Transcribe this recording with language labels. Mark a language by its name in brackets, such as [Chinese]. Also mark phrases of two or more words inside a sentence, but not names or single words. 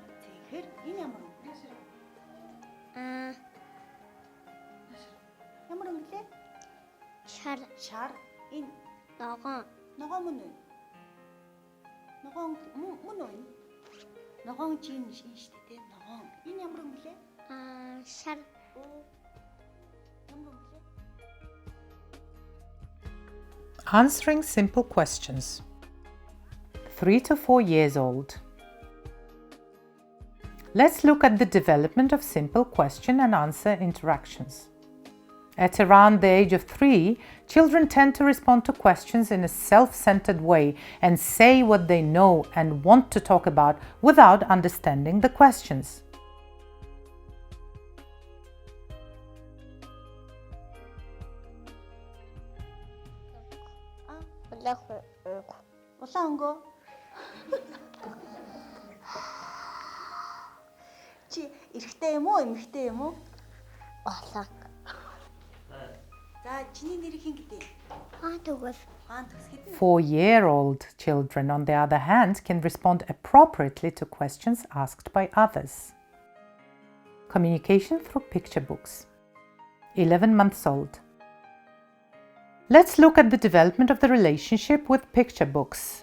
[Mongolian] Тэгэхээр энэ ямар өнгө? Ямар өнгө лээ? Шар. Шар. Энэ Ногоон. ногоон мөн үү? Ногоон мөн үү? Ногоон чинь шүү дээ, ногоон. Энэ ямар өнгө лээ? Шар. Ямар өнгө лээ? [English] Answering simple questions. 3 to 4 years old. Let's look at the development of simple question and answer interactions. At around the age of 3, children tend to respond to questions in a self-centered way and say what they know and want to talk about without understanding the questions. [Mongolian] Улаан өнгөө. Чи эрэгтэй юм уу, эмэгтэй юм уу? Улаан. За чиний нэр хин гэдэг? Тэгвэл. [English] 4-year-old children, on the other hand, can respond appropriately to questions asked by others. Communication through picture books. 11 months old. Let's look at the development of the relationship with picture books.